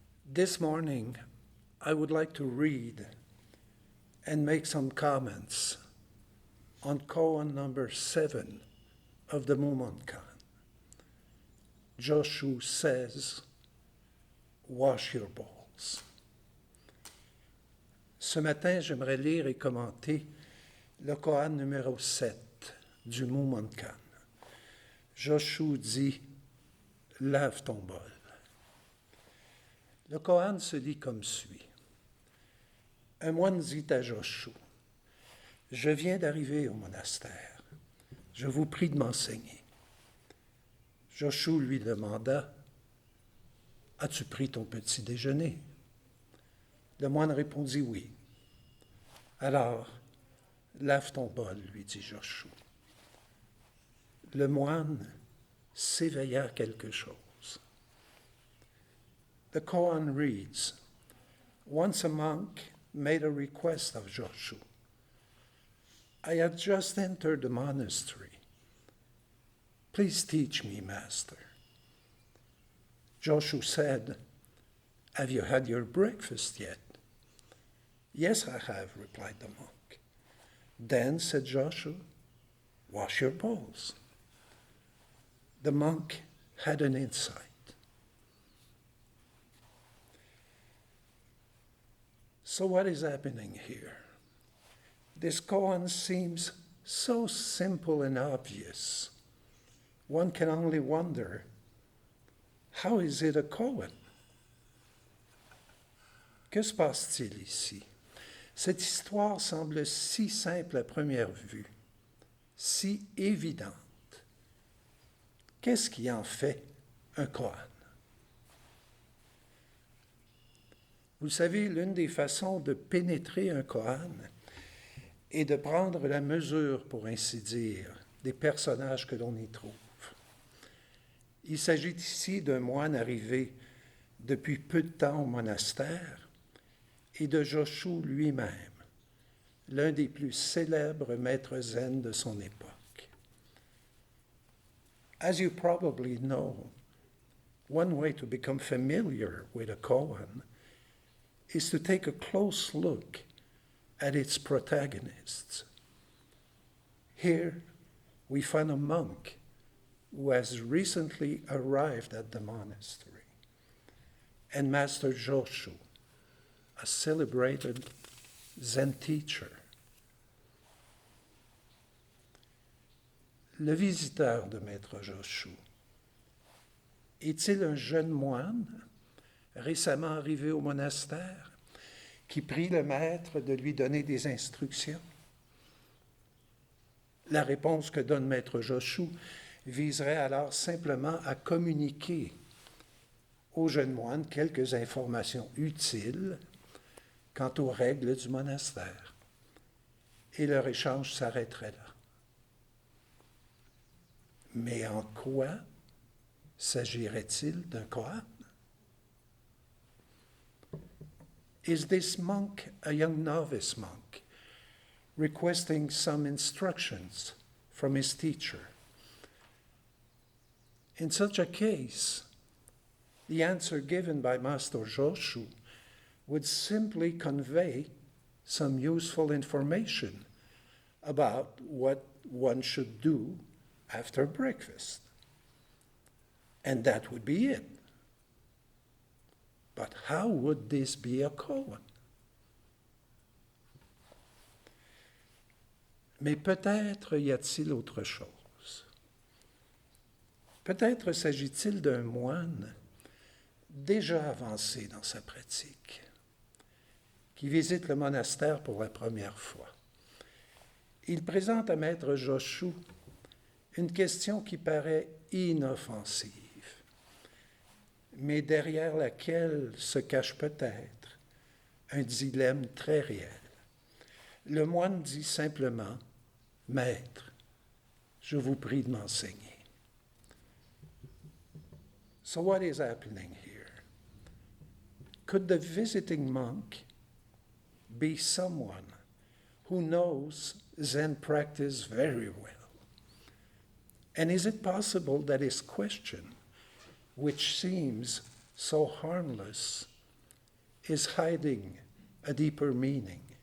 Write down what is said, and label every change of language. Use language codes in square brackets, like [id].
[en] This morning, I would like to read and make some comments on koan number 7 of the Mumonkan. Joshu says, wash your bowls. [fr] Ce matin, j'aimerais lire et commenter le koan numéro 7 du Mumonkan. Joshu dit, lave ton bol. Le koan se lit comme suit. Un moine dit à Joshu, je viens d'arriver au monastère. Je vous prie de m'enseigner. Joshu lui demanda, as-tu pris ton petit déjeuner? Le moine répondit oui. Alors, lave ton bol, lui dit Joshu. Le moine s'éveilla quelque chose. [en] The koan reads, once a monk made a request of Joshu. I had just entered the monastery. Please teach me, master. Joshu said, have you had your breakfast yet? Yes, I have, replied the monk. Then, said Joshu, wash your bowls. The monk had an insight. So what is happening here? This koan seems so simple and obvious. One can only wonder, how is it a koan? [fr] Que se passe-t-il ici? Cette histoire semble si simple à première vue, si évidente. Qu'est-ce qui en fait un koan? Vous savez, l'une des façons de pénétrer un koan est de prendre la mesure, pour ainsi dire, des personnages que l'on y trouve. Il s'agit ici d'un moine arrivé depuis peu de temps au monastère et de Joshu lui-même, l'un des plus célèbres maîtres zen de son époque. [en] As you probably know, one way to become familiar with a koan is to take a close look at its protagonists. Here we find a monk who has recently arrived at the monastery, and Master Joshu, a celebrated Zen teacher. [fr] Le visiteur de Maître Joshu est-il un jeune moine récemment arrivé au monastère qui prie le maître de lui donner des instructions? La réponse que donne Maître Joshu viserait alors simplement à communiquer au jeune moine quelques informations utiles quant aux règles du monastère. Et leur échange s'arrêterait là. Mais en quoi s'agirait-il d'un koan? [en] Is this monk a young novice monk requesting some instructions from his teacher? In such a case, the answer given by Master Joshu would simply convey some useful information about what one should do after breakfast. And that would be it. But how would this be a koan? [fr] Mais peut-être y a-t-il autre chose. Peut-être s'agit-il d'un moine déjà avancé dans sa pratique, qui visite le monastère pour la première fois. Il présente à Maître Joshu une question qui paraît inoffensive, mais derrière laquelle se cache peut-être un dilemme très réel. Le moine dit simplement « Maître, je vous prie de m'enseigner ». [en] So what is happening here? Could the visiting monk be someone who knows Zen practice very well? And is it possible that his question, which seems so harmless, is hiding a deeper meaning?